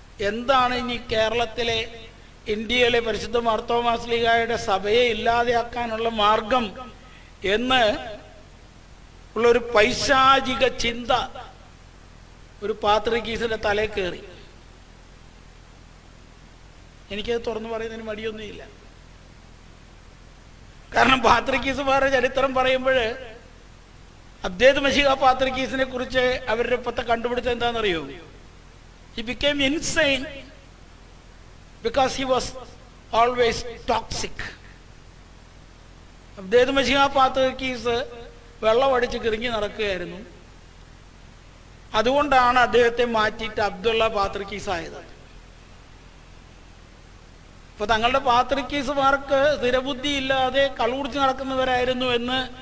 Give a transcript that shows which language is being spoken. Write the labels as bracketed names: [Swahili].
[Malayalam] എന്താണ് ഇനി കേരളത്തിലെ, ഇന്ത്യയിലെ പരിശുദ്ധ മാർത്തോമാ ശ്ലീഹായുടെ സഭയെ ഇല്ലാതെയാക്കാനുള്ള മാർഗം എന്ന് ഉള്ളൊരു പൈശാചിക ചിന്ത ഒരു പാത്രികീസിന്റെ തലയിൽ കയറി. എനിക്കത് തുറന്നു പറയുന്നതിന് മടിയൊന്നുമില്ല. കാരണം പാത്രികീസുമാരുടെ ചരിത്രം പറയുമ്പോൾ അബ്ദേദ് മശീഹ പാത്രികീസിനെ കുറിച്ച് അവരുടെ ഇപ്പോഴത്തെ കണ്ടുപിടുത്തം എന്താണെന്നറിയോ? [English] He became insane because he was always toxic. [Malayalam] Abded മശീഹ പാത്രികീസ് വെള്ളമടിച്ച് കിറങ്ങി നടക്കുകയായിരുന്നു. അതുകൊണ്ടാണ് അദ്ദേഹത്തെ മാറ്റിയിട്ട് അബ്ദുള്ള പാത്രികീസ് ആയത്. അപ്പൊ തങ്ങളുടെ പാത്രികീസുമാർക്ക് സ്ഥിരബുദ്ധി ഇല്ലാതെ കളുകുടിച്ച് നടക്കുന്നവരായിരുന്നു എന്ന്